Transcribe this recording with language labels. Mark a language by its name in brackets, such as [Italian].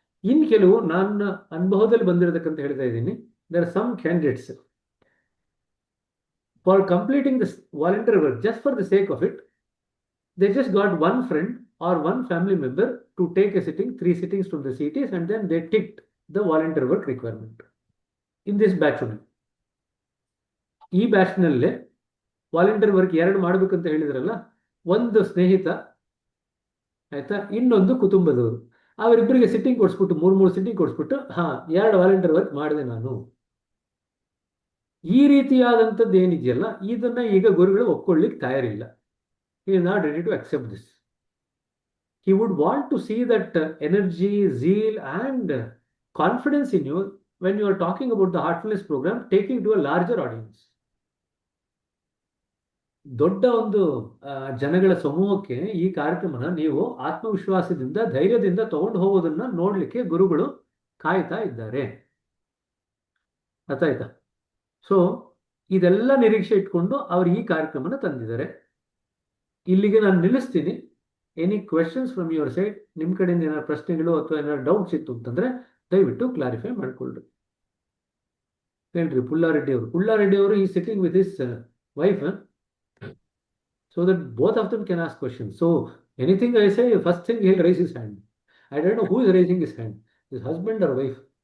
[Kannada] ಇನ್ ಕೆಲವು ನನ್ನ ಅನುಭವದಲ್ಲಿ ಬಂದಿರತಕ್ಕಂತ ಹೇಳ್ತಾ ಇದ್ದೀನಿ, [English] there are some candidates for completing this volunteer work just for the sake of it, they just got one friend or one family member to take a sitting, 3 sittings from the CTs, and then they ticked the volunteer work requirement in this batch only. [Kannada] ಈ batch ನಲ್ಲೇ volunteer work 2 ಮಾಡ್ಬೇಕಂತ ಹೇಳಿದ್ರಲ್ಲ, ಒಂದು ಸ್ನೇಹಿತ ಆಯ್ತಾ, ಇನ್ನೊಂದು ಕುಟುಂಬದವರು, ಅವರಿಬ್ಬರಿಗೆ sitting ಕೊಡಿಸ್ಬಿಟ್ಟು 3 sitting ಕೊಡಿಸ್ಬಿಟ್ಟು 2 volunteer work ಮಾಡಿದೆ ನಾನು. ಈ ರೀತಿಯಾದಂಥದ್ದು ಏನಿದೆಯಲ್ಲ, ಇದನ್ನ ಈಗ ಗುರುಗಳು ಒಪ್ಕೊಳ್ಳಿಕ್ಕೆ ತಯಾರಿಲ್ಲ. [English] He is not ready to accept this. He would want to see that energy, zeal and confidence in you when you are talking about the Heartfulness program, taking to a larger audience. [Kannada] ದೊಡ್ಡ ಒಂದು ಜನಗಳ ಸಮೂಹಕ್ಕೆ ಈ ಕಾರ್ಯಕ್ರಮನ ನೀವು ಆತ್ಮವಿಶ್ವಾಸದಿಂದ, ಧೈರ್ಯದಿಂದ ತಗೊಂಡು ಹೋಗೋದನ್ನ ನೋಡ್ಲಿಕ್ಕೆ ಗುರುಗಳು ಕಾಯ್ತಾ ಇದ್ದಾರೆ. ಅರ್ಥ ಆಯ್ತಾ? ಸೊ ಇದೆಲ್ಲ ನಿರೀಕ್ಷೆ ಇಟ್ಕೊಂಡು ಅವರು ಈ ಕಾರ್ಯಕ್ರಮನ ತಂದಿದ್ದಾರೆ. ಇಲ್ಲಿಗೆ ನಾನು ನಿಲ್ಲಿಸ್ತೀನಿ. [English] Any questions from your side? [Kannada] ನಿಮ್ಮ ಕಡೆಯಿಂದ ಏನಾದ್ರು ಪ್ರಶ್ನೆಗಳು ಅಥವಾ ಏನಾದ್ರು ಡೌಟ್ಸ್ ಇತ್ತು ಅಂತಂದ್ರೆ ದಯವಿಟ್ಟು ಕ್ಲಾರಿಫೈ ಮಾಡ್ಕೊಳ್ರಿ. ಹೇಳ್ರಿ. [English] Pullareddy [Kannada] ಅವರು ಈ sitting [English] With his wife, so that both of them can ask questions. So anything I say, first thing he'll raise his hand. I don't know who is raising his hand, his husband or wife.